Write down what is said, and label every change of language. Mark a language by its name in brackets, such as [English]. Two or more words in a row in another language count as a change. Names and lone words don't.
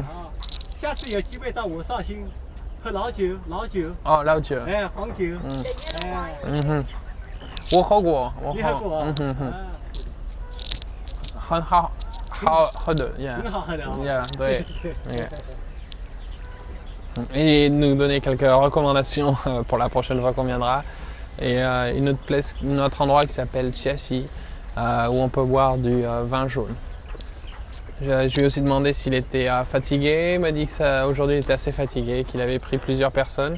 [Chinese] 哦，下次有机会到我绍兴喝老酒。哦，老酒。哎，黄酒。嗯。哎。嗯哼。我喝过，你喝过？嗯哼哼。很好喝的 ，yeah。很好喝的。 Yeah， [French] 对。Et nous donner quelques recommandations pour la prochaine fois qu'on viendra. Et un autre endroit qui s'appelle Chiassi, où on peut boire du vin jaune. Je lui ai aussi demandé s'il était fatigué. Il m'a dit qu'aujourd'hui il était assez fatigué, qu'il avait pris plusieurs personnes.